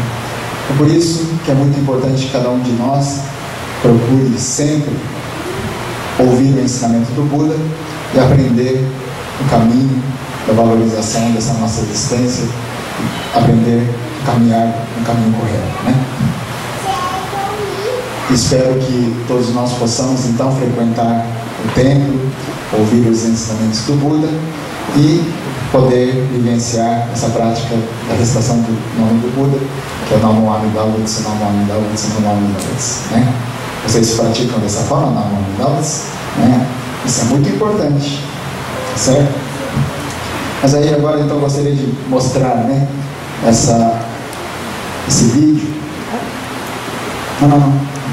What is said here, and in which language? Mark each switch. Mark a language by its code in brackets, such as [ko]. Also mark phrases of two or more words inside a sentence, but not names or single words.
[pt] É por isso que é muito importante que cada um de nós procure sempre ouvir o ensinamento do Buda e aprender o caminho da valorização dessa nossa existência, aprender a caminhar no caminho correto, né? Espero que todos nós possamos então frequentar o templo, ouvir os ensinamentos do Buda e poder vivenciar essa prática da recitação do nome do Buda, que é o [ja] 南無阿弥陀仏, 南無阿弥陀仏, 南無阿弥陀仏, [pt] né? Vocês praticam dessa forma, [ja] 南無阿弥陀仏, [pt] né? Isso é muito importante, certo? Mas aí agora então eu gostaria de mostrar, né, esse vídeo. Não.